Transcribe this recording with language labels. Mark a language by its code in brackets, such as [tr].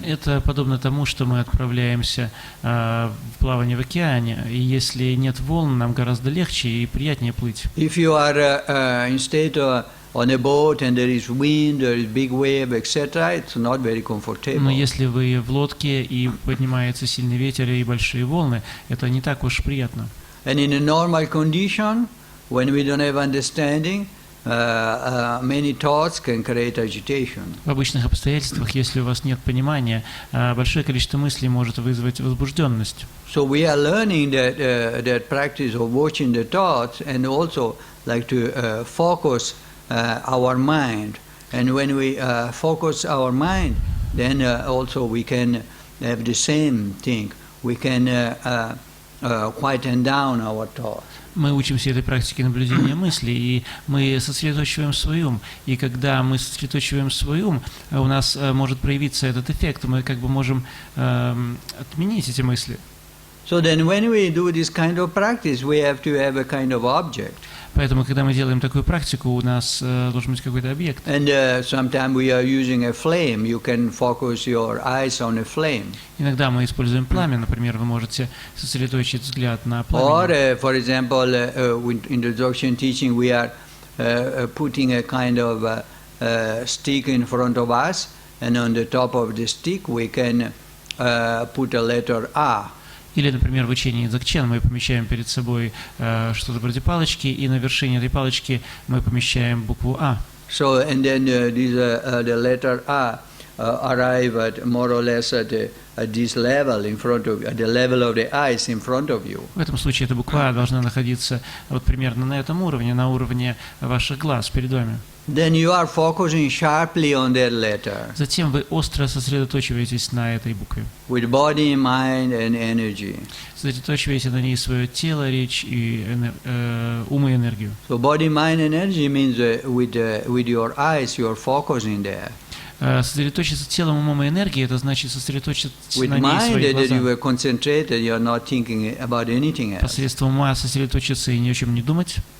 [ru] Это подобно тому, что мы отправляемся в плавание в океане, и если нет волн, нам гораздо легче и приятнее плыть. [en] If you are instead on a boat and there is wind, there is big wave, etc., it's not very comfortable. [ru] Но если вы в лодке и поднимается сильный ветер и большие волны, это не так уж приятно. [en] And in a normal condition, when we don't have understanding, many thoughts can create agitation. [ru] В обычных обстоятельствах, если у вас нет понимания, большое количество мыслей может вызвать возбужденность. [en] So we are learning that practice of watching the thoughts and also like to focus our mind. And when we focus our mind, then also we can have the same thing. We can quieten down our thoughts. [ru] Мы учимся этой практике наблюдения мыслей, и мы сосредоточиваем свой ум. И когда мы сосредоточиваем свой ум, у нас может проявиться этот эффект, мы как бы можем отменить эти мысли. [en] So then when we do this kind of practice, we have to have a kind of object. [ru] Поэтому, когда мы делаем такую практику, у нас должен быть какой-то объект. [en] And sometimes we are using a flame. You can focus your eyes on a flame. [ru] Иногда мы используем пламя, например, вы можете сосредоточить взгляд на [en] Or, [ru] пламя. [en] for example, in the Dzogchen teaching, we are putting a kind of stick in front of us, and on the top of the stick we can put a letter A. [ru] Или, например, в учении Dzogchen мы помещаем перед собой что-то вроде палочки, и на вершине этой палочки мы помещаем букву А. [en] So, and then the letter A arrive at more or less at this level in front of you, at the level of the eyes in front of you. [ru] В этом случае эта буква должна находиться вот примерно на этом уровне, на уровне ваших глаз перед вами. [en] Then you are focusing sharply on that letter [ru] Затем вы остро сосредоточиваетесь на этой букве. [en] with body, mind, and energy. [ru] Сосредоточиваете на ней свое тело, речь и ум и энергию. [en] So body, mind, and energy means with your eyes you are focusing there. [ru] Сосредоточиться телом, умом и энергией, это значит сосредоточиться [en] With [ru] на ней [en] mind [ru] свои [en] that you [ru] глаза. [en] are concentrated, you are not thinking about anything else. [ru] Посредством ума сосредоточиться и ни о чем не думать.